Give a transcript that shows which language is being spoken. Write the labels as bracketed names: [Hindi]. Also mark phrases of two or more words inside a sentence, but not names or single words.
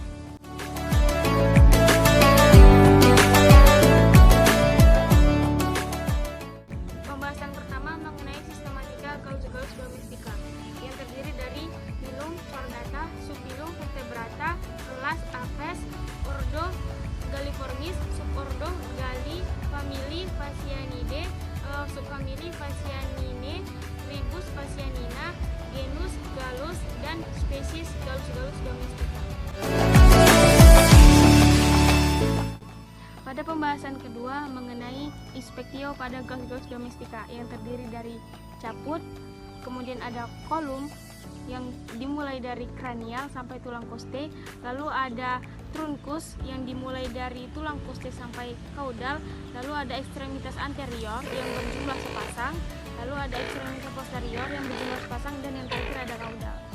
[Indonesian] Pembahasan pertama mengenai sistematika Gauss domestica yang terdiri dari filum chordata, subfilum vertebrata, kelas Apes, ordo Galliformis, subordo Galli, famili Phasianidae, subfamili Phasianinae, tribus Phasianina, genus Gallus, dan spesies Gallus domestica. Pada pembahasan kedua mengenai inspektio pada Gauss domestica yang terdiri dari caput, kemudian ada kolum yang dimulai dari kranial sampai tulang koste, lalu ada trunkus yang dimulai dari tulang koste sampai kaudal, lalu ada ekstremitas anterior yang berjumlah sepasang, lalu ada ekstremitas posterior yang berjumlah sepasang, dan yang terakhir ada kaudal.